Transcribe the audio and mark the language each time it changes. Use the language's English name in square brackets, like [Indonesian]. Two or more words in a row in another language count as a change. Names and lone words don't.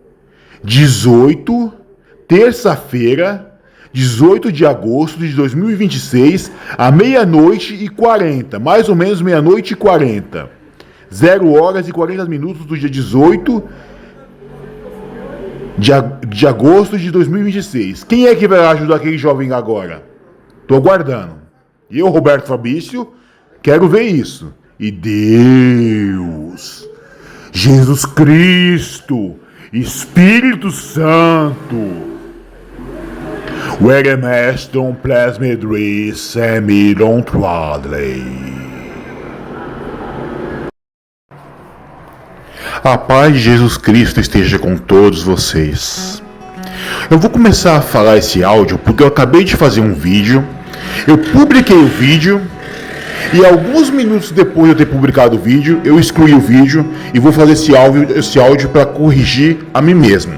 [Portuguese] terça-feira, 18 de agosto de 2026, à meia-noite e 40, mais ou menos meia-noite e 40, 0 horas e 40 minutos do dia 18 de agosto de 2026. Quem é que vai ajudar aquele jovem agora? Tô aguardando. Eu, Roberto Fabrício, quero ver isso. E Deus, Jesus Cristo, Espírito Santo, Veremestron plasmedris semiron tradley. A paz de Jesus Cristo esteja com todos vocês. Eu vou começar a falar esse áudio porque eu acabei de fazer um vídeo. Eu publiquei o vídeo e alguns minutos depois de eu ter publicado o vídeo, eu excluí o vídeo e vou fazer esse áudio para corrigir a mim mesmo.